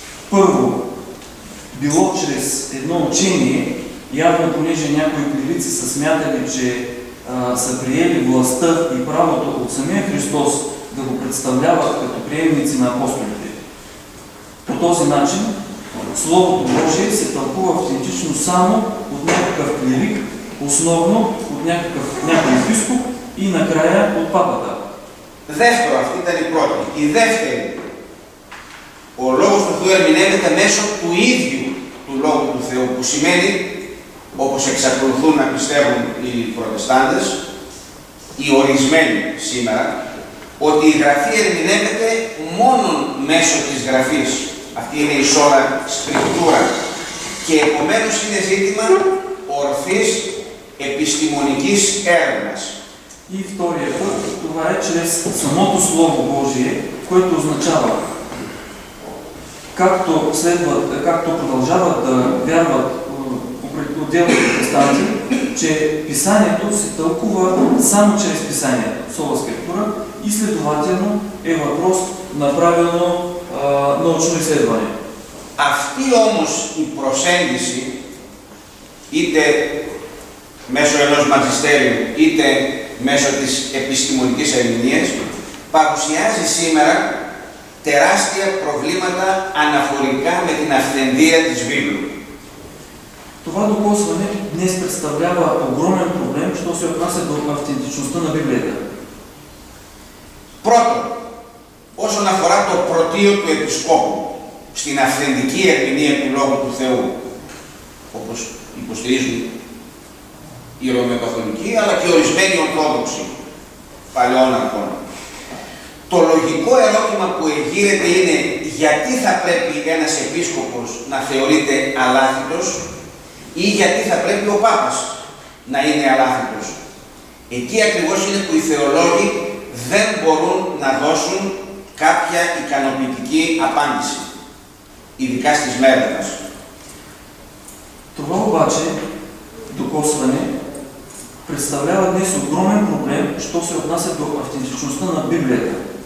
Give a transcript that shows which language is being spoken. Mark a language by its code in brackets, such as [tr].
[bg] Първо, било чрез едно учение, явно понеже някои клирици са смятали, че са приели властта и правото от самия Христос да го представляват като приемници на апостолите. По този начин Словото Божие се тълкува автентично само от някакъв клирик, основно от някой епископ и накрая от папата. [el] Δεύτερο, αυτή ήταν η πρώτη. Η δεύτερη, ο Λόγος του Θεού ερμηνεύεται μέσω του ίδιου του Λόγου του Θεού, που σημαίνει, όπως εξακολουθούν να πιστεύουν οι προτεστάντες, οι ορισμένοι σήμερα, ότι η Γραφή ερμηνεύεται μόνο μέσω της Γραφής. Αυτή είναι η σόρα σκριπτούρα και επομένως είναι ζήτημα ορθής επιστημονικής έρευνας. [bg] И втория път, това е чрез самото Слово Божие, което означава, както продължават да вярват отделни протестанти, че Писанието се тълкува само чрез Писанието, сола скриптура, и следователно е въпрос на правилно научно изследване. [el] Αυτή όμως η προσέγγιση, είτε μέσω ενός μαγιστέριου, είτε μέσω της επιστημονικής ερμηνείας, παρουσιάζει σήμερα τεράστια προβλήματα αναφορικά με την αυθεντία της Βίβλου. [bg] Това докосване днес представлява огромен проблем, що се отнася до автентичността на Библията. [el] Πρώτον, όσον αφορά το πρωτείο του Επισκόπου στην αυθεντική ερμηνεία του Λόγου του Θεού, όπως υποστηρίζουν οι Ρωμαιοκαθολικοί, αλλά και ορισμένοι Ορθόδοξοι παλαιών αρχών. Το λογικό ερώτημα που εγείρεται είναι γιατί θα πρέπει ένας επίσκοπος να θεωρείται αλάθητος ή γιατί θα πρέπει ο Πάπας να είναι αλάθητος. Εκεί ακριβώς είναι που οι θεολόγοι δεν μπορούν να δώσουν κάποια ικανοποιητική απάντηση, ειδικά στις μέρες μας. [bg] Това обаче, докосване, представлява днес огромен проблем, що се отнася до автентичността на Библията.